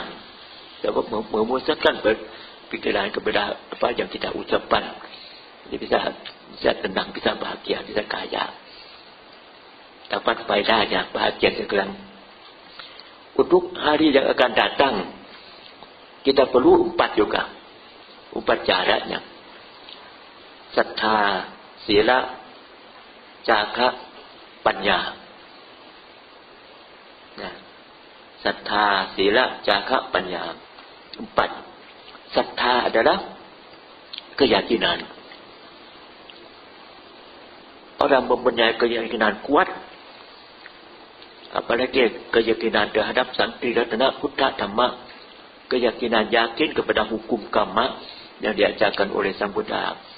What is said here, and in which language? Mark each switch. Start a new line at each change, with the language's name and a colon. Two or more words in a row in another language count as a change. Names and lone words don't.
Indonesian: Sebab memusatkan pikiran kepada apa yang kita ucapkan. Jadi bisa tenang, bisa bahagia, bisa kaya. Dapat faedahnya, bahagia sekarang. Untuk hari yang akan datang, kita perlu 4 juga. 4 caranya.
Pali: Sattha, sila, jaka, panya.
Indonesian: Nah,
Pali: sattha, sila, jaka, panya.
Indonesian: 4. Sattha adalah keyakinan. Orang mempunyai keyakinan kuat, apalagi keyakinan terhadap Sang Triratna Buddha Dhamma, keyakinan yakin kepada hukum karma yang diajarkan oleh Sang Buddha.